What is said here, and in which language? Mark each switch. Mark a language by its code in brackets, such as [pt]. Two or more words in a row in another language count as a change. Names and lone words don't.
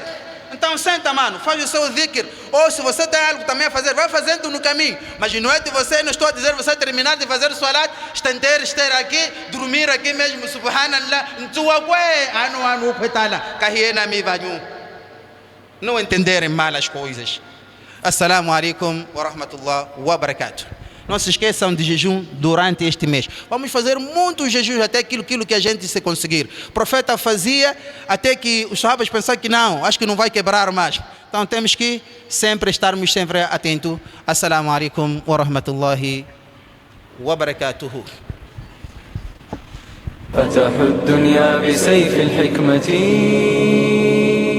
[pt] Então senta, mano, faz o seu dhikr. Ou se você tem algo também a fazer, vai fazendo no caminho. Mas não é de você, não estou a dizer você terminar de fazer o salat, estender, estar aqui, dormir aqui mesmo, subhanallah. Não entenderem mal as coisas. [ar] السلام عليكم ورحمة الله وبركاته. [pt] Não se esqueçam de jejum durante este mês. Vamos fazer muitos jejuns até aquilo que a gente se conseguir. O profeta fazia até que os sahabas pensaram que não, acho que não vai quebrar mais. Então temos que sempre estarmos sempre atentos. [ar] السلام عليكم ورحمة الله وبركاته. فتحوا الدنيا بسيف الحكمة